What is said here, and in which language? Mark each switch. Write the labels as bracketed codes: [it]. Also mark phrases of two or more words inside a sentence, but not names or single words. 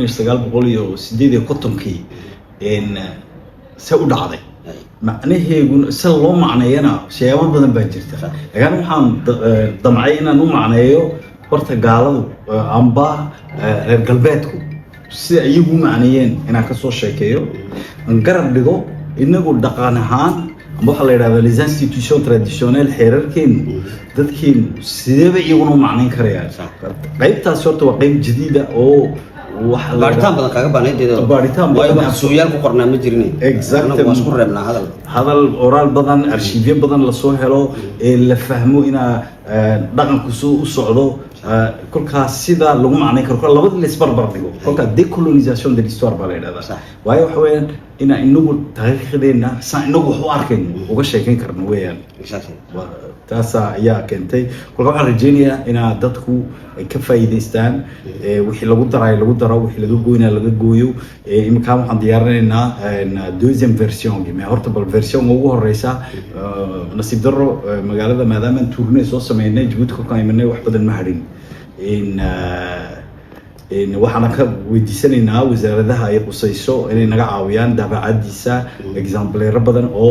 [so] 1958 se u dhacday macnaheedu si loo macneeyana siyaabo badan baa jirta laakiin waxaan damcay inaan u macneeyo horta gaaladu amba reer galbeedku sida iyagu macneeyeen inaan ka soo sheekeeyo aan garab dhigo inagu dhaqan ahaan amba waxa la yidhahdaa [fr] les institutions traditionnelles [so] xeerarkeenu dadkeenu sideeba iyaguna u macneyn karayaan qaybtaasi horta waa qayb jadiida oo baaritaan badan kaga baanaydeen baaritaan badan suuyaal ku qornaa ma jirin exactly waan isku reebnaa hadal oral badan archive badan la soo helo la fahmo ina dhaqanku soo u socdo kolkaas sida lagu macneyn karo labada la isbarbar dhigo kolka décolonisation [fr] de l'histoire [so] baa la yidhahdaa waayo waxa weeyaan ina inagu taariikhdeena saan inagu wax u arkayno uga sheekeyn karno weeyaan taas ayaa keentay kolka waxaan rajeynayaa inaa dadku ay ka faa'iideystaan wixii lagu daray lagu daro wixii laga gooyna laga gooyo imika waxaan diyaarinaynaa [fr] deuxième version mais [so] horta bal version ugu horeysa nasiib darro magaalada maadaama aan tournée soo sameynay Djibouti ka imanay wax badan ma harin waxaan ka weydiisanaynaa wasaaradaha ay qusayso inay naga caawiyaan daabacadiisa exemplaire badan oo